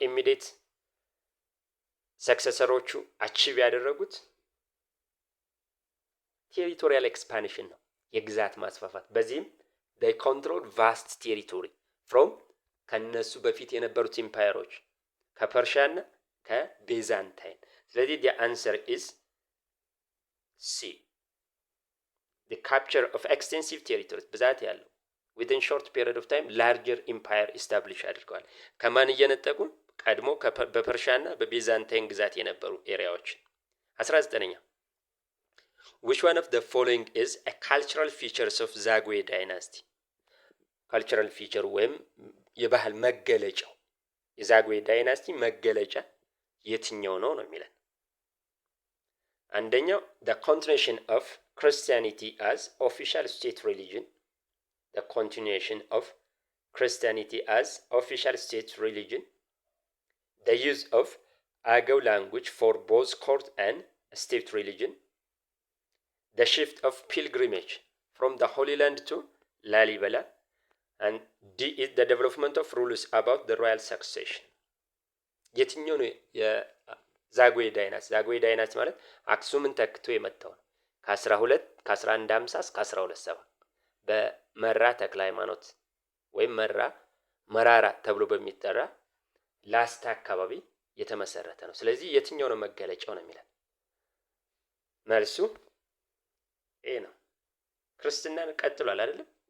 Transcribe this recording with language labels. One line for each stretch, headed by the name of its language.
Amharic: ኢሚዲየት ሰክሰሰሮቹ አቺቭ ያደረጉት ቴሪቶሪያል ኤክስፓንሽን ነው፣ የግዛት ማስፋፋት። በዚህም
English: they controlled vast territory from
Amharic: ከነሱ በፊት የነበሩት ኢምፓየሮች ከፐርሺያና ከቤዛንታይን። ስለዚህ
English: the answer is C the capture of extensive territories
Amharic: ብዛት ያለው
English: within short period of time larger empire establish
Amharic: አድርገዋል። ከማን እየነጠቁ? ቀድሞ በፐርሺያና በቤዛንታይን ግዛት የነበሩ ኤሪያዎች። 19ኛ
English: which one of the following is a cultural features of Zagwe dynasty? cultural feature
Amharic: ወይም የባህል መገለጫው የዛግዌ ዳይናስቲ መገለጫ የትኛው ነው ነው የሚለን። አንደኛው
English: the continuation of Christianity as official state religion the continuation of Christianity as official state religion the use of Agaw language for both court and state religion the shift of pilgrimage from the Holy Land to Lalibela and D is the development of rules about the royal succession
Amharic: የትኛው ነው የዛግዌ ዳይናስቲ? ዛግዌ ዳይናስቲ ማለት አክሱምን ተክቶ የመጣው ነው። ከ1150 እስከ 1270 በመራ ተክለ ሃይማኖት ወይም መራራ ተብሎ በሚጠራ ላስታ አካባቢ የተመሰረተ ነው። ስለዚህ የትኛው ነው መገለጫው ነው የሚለው መልሱ ኤ ነው። ክርስትናን ቀጥሏል አይደለም?